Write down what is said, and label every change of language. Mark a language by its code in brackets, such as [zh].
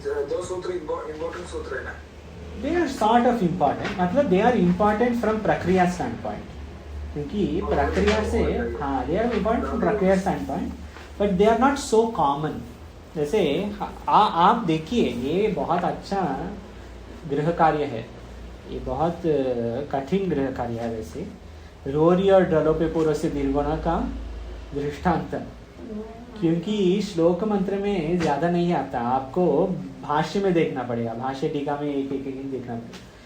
[hi] दो सूत्र इम्पोर्टेंट सूत्र है ना, [en] they are sort of important, [hi] मतलब [en] they are important from प्रक्रिया stand point, [hi] क्योंकि प्रक्रिया से हाँ [en] they are important from प्रक्रिया stand point, but they are not so common. [hi] जैसे आप देखिए, ये बहुत अच्छा गृह कार्य है, ये बहुत कठिन गृह कार्य है। वैसे रोरी और डलोपे पूर्व से दीर्घोण का दृष्टांत, क्योंकि श्लोक मंत्र में ज्यादा नहीं आता, आपको भाष्य में देखना पड़ेगा, भाष्य टीका में एक एक देखना पड़ेगा।